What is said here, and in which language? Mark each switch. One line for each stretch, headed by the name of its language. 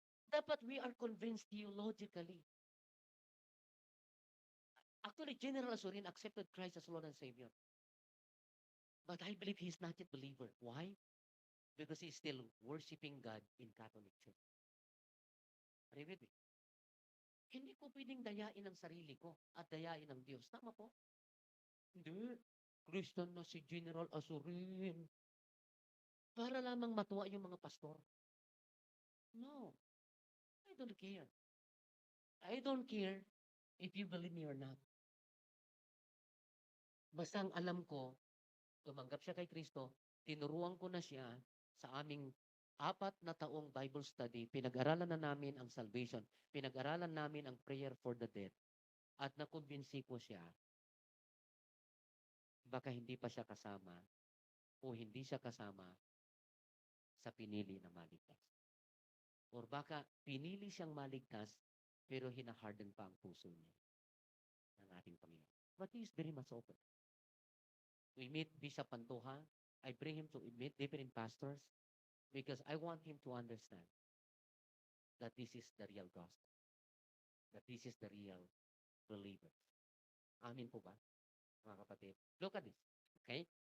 English: Dapat we are convinced theologically. Actually, General Azurin accepted Christ as Lord and Savior. But I believe he's not yet believer. Why? Because he's still worshiping God in Catholic Church. Are you with me?
Filipino: Hindi ko pwedeng dayain ang sarili ko at dayain ang Diyos. Tama po? Hindi. Christian na si General Azurin. Para lamang matuwa yung mga pastor.
English: No. I don't care. I don't care if you believe me or not.
Filipino: Basta ang alam ko, tumanggap siya kay Kristo, tinuruan ko na siya sa aming 4 na taong Bible study, pinag-aralan na namin ang salvation, pinag-aralan namin ang prayer for the dead, at nakumbinsi ko siya, baka hindi pa siya kasama o hindi siya kasama sa pinili na maligtas. Or baka pinili siyang maligtas, pero hinaharden pa ang puso niya ng ating Panginoon.
English: But he is very much open. We meet Bishop Pantoja. I bring him to meet different pastors because I want him to understand that this is the real gospel. That this is the real believer.
Filipino: Amin po ba, mga kapatid?
English: Look at this. Okay?